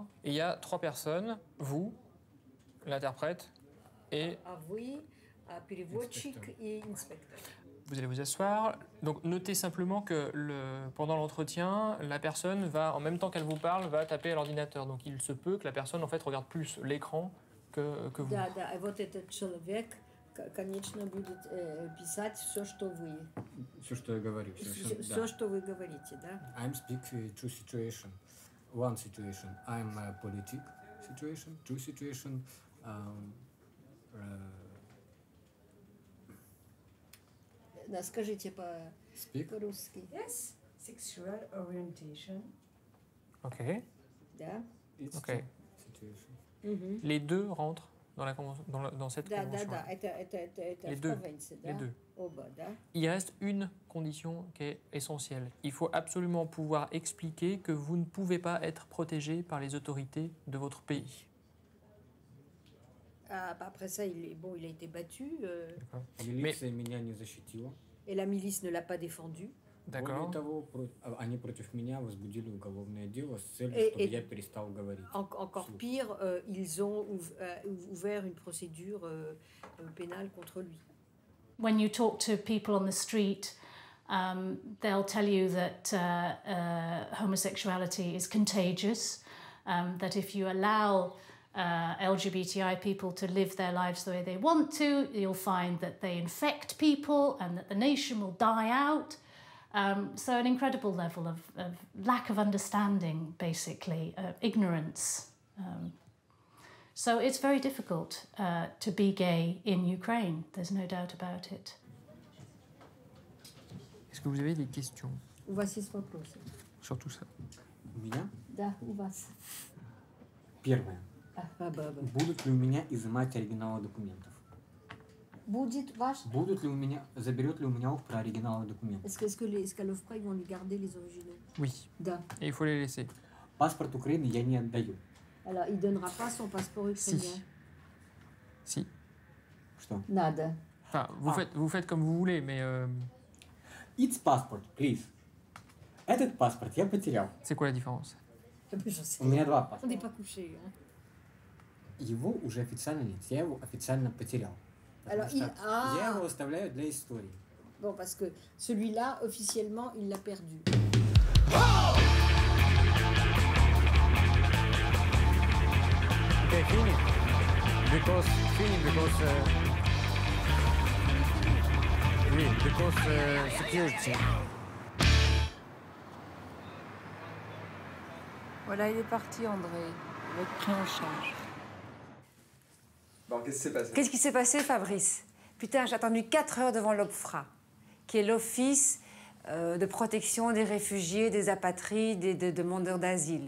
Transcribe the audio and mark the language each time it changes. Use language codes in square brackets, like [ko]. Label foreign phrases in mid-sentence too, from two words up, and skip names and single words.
[fr] Et il y a 3 personnes, vous, l'interprète et... Vous allez vous asseoir. Donc notez simplement que pendant l'entretien, la personne va, en même temps qu'elle vous parle, va taper à l'ordinateur. Donc il se peut que la personne en fait regarde plus l'écran que vous. [ru] Конечно, будет писать все, что вы. Все, что я говорю. Все, что вы говорите, да? [en] I'm speak two situation. One situation. I'm a politic situation. Two situation. [ru] Да, скажите по-русски. [en] Yes. Sexual orientation. Ok. [ru] Да. [en] Ok. [fr] Les deux rentrent dans cette convention. Les deux. Les deux. Il reste une condition qui est essentielle. Il faut absolument pouvoir expliquer que vous ne pouvez pas être protégé par les autorités de votre pays. Après ça, il a été battu. Et la milice ne l'a pas défendu. D'accord. Encore pire, ils ont ouvert une procédure pénale contre lui. [en] When you talk to people on the street, they'll tell you that homosexuality is contagious, that if you allow LGBTI people to live their lives the way they want to, you'll find that they infect people and that the nation will die out. So an incredible level of lack of understanding, basically, ignorance. So it's very difficult to be gay in Ukraine, there's no doubt about it. [fr] Est-ce que vous avez des questions? [ru] У вас есть вопросы? [fr] Sur tout ça. [ru] У меня? Да, у вас. Первое. Будут ли у меня изымать оригиналы документов? Будет ваш? Будут ли у меня, заберет ли у меня ОФПРА оригиналы документов? [fr] Est-ce qu'à l'OFPRA, ils vont lui garder les originaux? Oui. [ru] Да. [fr] Et il faut les laisser. [ru] Паспорт Украины я не отдаю. [fr] Alors, il ne donnera pas son passeport ukrainien. Si. [ru] Что? [es] Nada. [fr] Enfin, vous faites comme vous voulez, mais... [en] It's passport, please. [ru] Этот паспорт я потерял. [fr] C'est quoi la différence? [ru] У меня 2 паспорта. [fr] On n'est pas couché. Hein. [ru] Его уже официально нет, я его официально потерял. [fr] Alors, [ru] я его оставляю для истории. [fr] Bon, parce que celui-là, officiellement, il l'a perdu. Okay, fini. [en] Because security. [fr] Voilà, il est parti, André. Il va être pris en charge. Bon, qu'est-ce qui s'est passé? Qu'est-ce qui s'est passé, Fabrice? Putain, j'ai attendu 4 heures devant l'OFPRA, qui est l'Office de protection des réfugiés, des apatrides et des demandeurs d'asile.